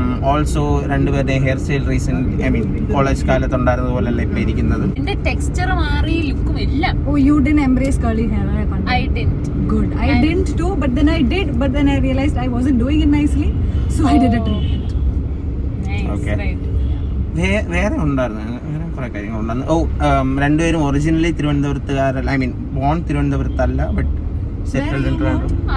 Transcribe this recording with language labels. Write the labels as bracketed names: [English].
[Malayalam] Also രണ്ടുപേരുടെ hair style recent, [English] I mean [Malayalam] college കാലത്ത് ഉണ്ടായിരുന്നത് പോലെയല്ല ഇപ്പൊ ഇരിക്കുന്നത്. എന്റെ ടെക്സ്ചർ മാറി, ലുക്കും എല്ലാം. [English] Oh, you didn't embrace curly hair. I didn't. Good. I didn't too, but then I did. But then I realized I wasn't doing it nicely, so I did a treatment. Nice. Okay. Right. [Malayalam] വേറെ ഉണ്ടായിരുന്നു, വേറെ കുറെ കാര്യങ്ങളുണ്ടായിരുന്നു. രണ്ടുപേരും originally തിരുവനന്തപുരത്തുകാരല്ല, [English] I mean born [Malayalam] തിരുവനന്തപുരത്തല്ല, [English] But settled in Trivandrum.